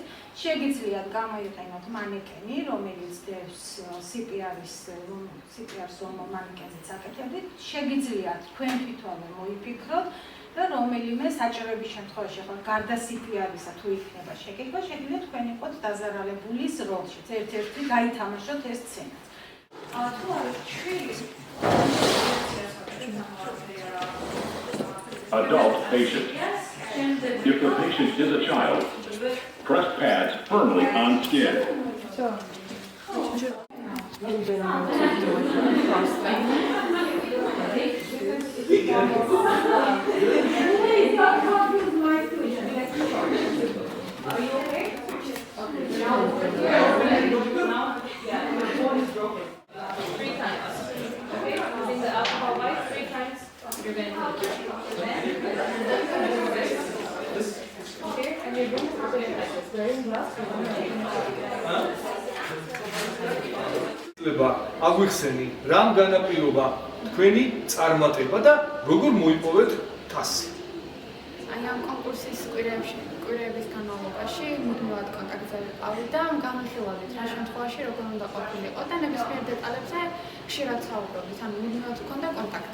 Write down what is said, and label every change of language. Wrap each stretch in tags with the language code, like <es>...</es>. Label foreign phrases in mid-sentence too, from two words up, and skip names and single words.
<ka>შეგიძლიათ გამოიყენოთ მანეკენი, რომელიც დევს CPR-ს მანეკენზეც აკეთებდით. შეგიძლიათ თქვენ თვითონვე მოიფიქროთ და რომელიმე საჭიროების შემთხვევაში ხო გარდა CPR-ისა თუ იქნება შეკითხვა, შეგიძლიათ თქვენ იყოთ დაზარალებულის როლში. ერთ-ერთი გაითამაშოთ ეს სცენა. თუ არის ჩვილი</ka> <en>Adult patient. If the patient is a child, press pads firmly on skin. Are you okay? Three times. Okay? Using the alcohol wipes 3 times. You're going to okay, and you're going to put it like this. There is glass.</en> <ka>აგვიხსენი რამ განაპირობა თქვენი წარმატება და როგორ მოიპოვეთ თასი? აი ამ კონკურსის კვირების განმავლობაში მუდმივად კონტაქტზე ვიყავი და განხილავდით რა შემთხვევაში როგორ უნდა ყოფილიყო და ნებისმიერ დეტალებზე ხშირად საუბრობდით, ანუ მუდმივად ჰქონდა კონტაქტი.</ka>